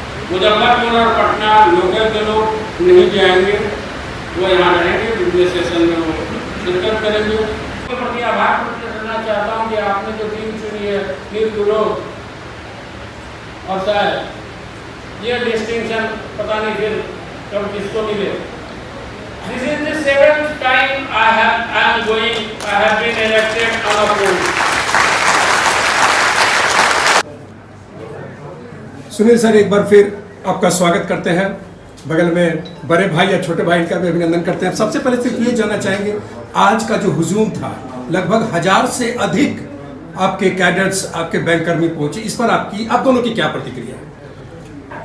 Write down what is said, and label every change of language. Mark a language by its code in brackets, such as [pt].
[hi] मुजफ्फरपुर और पटना लोकल के लोग नहीं जाएंगे, वो यहाँ रहेंगे, दूसरे सेशन में वो शिरकत करेंगे। के प्रति आभार प्रकट करना चाहता हूँ कि आपने जो टीम चुनी है निर्विरोध, और शायद ये डिस्टिंक्शन पता नहीं फिर कब किसको मिले। [en] This is the 7th time I am been elected unopposed. [hi] Sunil sir, एक बार फिर आपका स्वागत करते हैं। बगल में बड़े भाई या छोटे भाई का भी अभिनंदन करते हैं। सबसे पहले सिर्फ ये जानना चाहेंगे, आज का जो हुजूम था, लगभग 1000 से अधिक आपके कैडेट्स, आपके बैंककर्मी पहुंचे, इस पर आप दोनों की क्या प्रतिक्रिया है?